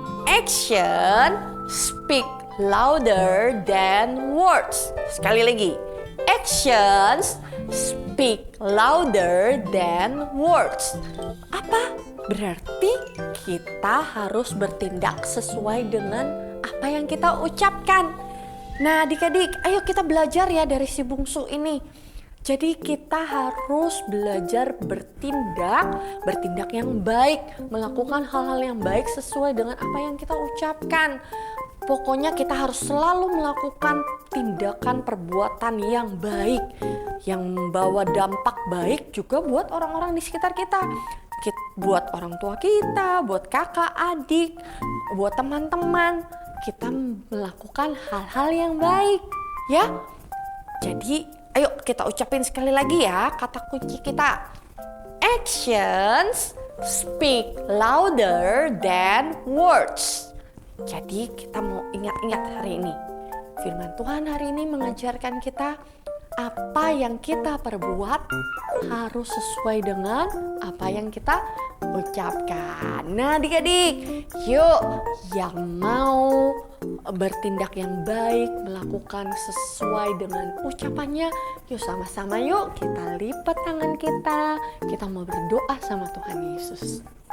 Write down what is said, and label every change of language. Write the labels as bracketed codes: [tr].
[en] Action speak louder than words. [id] Sekali lagi. [en] Actions speak louder than words. [id] Apa? Berarti kita harus bertindak sesuai dengan apa yang kita ucapkan. Nah, adik-adik, ayo kita belajar ya dari si bungsu ini. Jadi kita harus belajar bertindak yang baik, melakukan hal-hal yang baik sesuai dengan apa yang kita ucapkan. Pokoknya kita harus selalu melakukan tindakan perbuatan yang baik, yang membawa dampak baik juga buat orang-orang di sekitar kita. Buat orang tua kita, buat kakak, adik, buat teman-teman. Kita melakukan hal-hal yang baik, ya. Jadi, ayo kita ucapin sekali lagi ya kata kunci kita. [en] Actions speak louder than words. [id] Jadi kita mau ingat-ingat hari ini. Firman Tuhan hari ini mengajarkan kita apa yang kita perbuat harus sesuai dengan apa yang kita ucapkan. Nah, adik-adik, yuk yang mau bertindak yang baik, melakukan sesuai dengan ucapannya, yuk sama-sama yuk kita lipat tangan kita mau berdoa sama Tuhan Yesus.